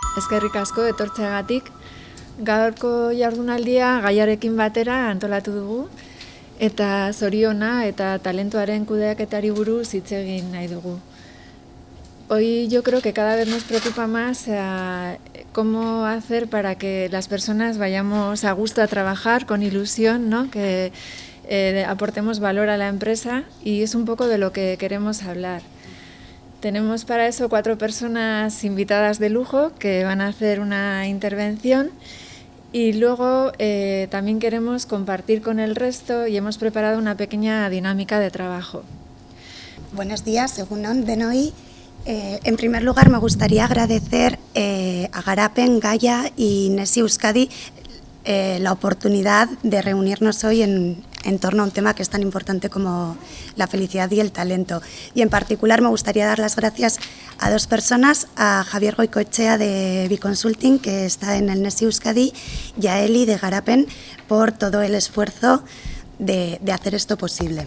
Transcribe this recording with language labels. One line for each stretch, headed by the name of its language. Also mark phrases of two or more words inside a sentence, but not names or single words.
Basque: eskerrik asko etortzeagatik. Gaurko jardunaldia gaiarekin batera antolatu dugu eta zoriona eta talentuaren kudeaketari buruz hitz egin nahi dugu.
Spanish: Hoy yo creo que cada vez nos preocupa más cómo hacer para que las personas vayamos a gusto a trabajar con ilusión, ¿no? Que aportemos valor a la empresa, y es un poco de lo que queremos hablar. Tenemos para eso 4 personas invitadas de lujo que van a hacer una intervención, y luego también queremos compartir con el resto y hemos preparado una pequeña dinámica de trabajo. Buenos días,
Basque: egunon denoi.
Spanish: En primer lugar, me gustaría agradecer a Garapen, Gaia y Nesi Euskadi la oportunidad de reunirnos hoy en torno a un tema que es tan importante como la felicidad y el talento. Y en particular me gustaría dar las gracias a 2 personas, a Javier Goicoechea de Biconsulting, que está en el Nesi Euskadi, y a Eli de Garapen por todo el esfuerzo de hacer esto posible.